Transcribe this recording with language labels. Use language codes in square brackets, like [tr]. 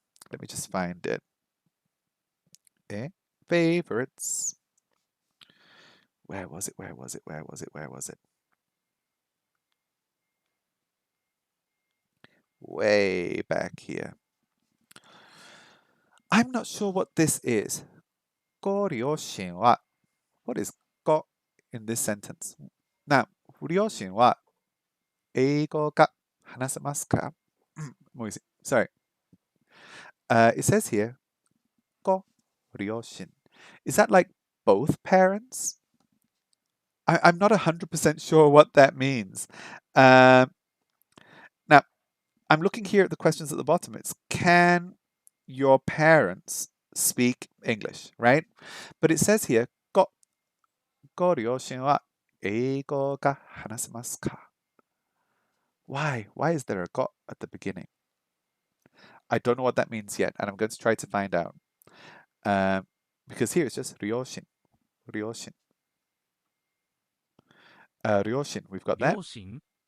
[en] Let me just find it. Okay. Favorites. Where was it? Where was it? Where was it? Where was it? Way back here. I'm not sure what this is. [ja] ご両親は [en] What is ご in this sentence? [ja] Now, ご両親は英語が話せますか? [en] Sorry. It says here ご両親. Is that like both parents? I'm not 100% sure what that means. Now, I'm looking here at the questions at the bottom. It's can your parents speak English, right? But it says here, [ja] ご両親は英語が話せますか? [en] Why? Why is there a ご at the beginning? I don't know what that means yet, and I'm going to try to find out. Because here it's just 両親. [ja] 両親. [en] 両親, we've got that. [ja] 両親